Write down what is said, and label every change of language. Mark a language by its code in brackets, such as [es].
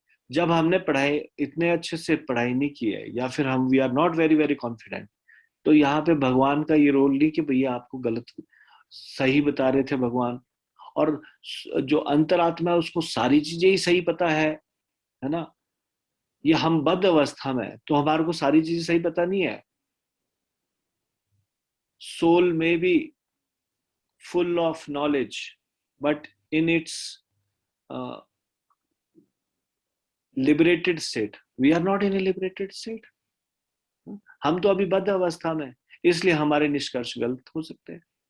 [hi] जब हमने पढ़ाई इतने अच्छे से पढ़ाई नहीं की है, या फिर हम [en] we are not very very confident, [hi] तो यहाँ पे भगवान का ये रोल नहीं कि भैया आपको गलत सही बता रहे थे भगवान। और जो अंतरात्मा है उसको सारी चीजें ही सही पता है ना। ये हम बद्ध अवस्था में, तो हमारे को सारी चीजें सही पता नहीं है। [en] Soul may be full of knowledge, but in its liberated state. We are not in a liberated state. [hi] हम तो अभी बद्ध अवस्था में, इसलिए हमारे निष्कर्ष गलत हो सकते हैं।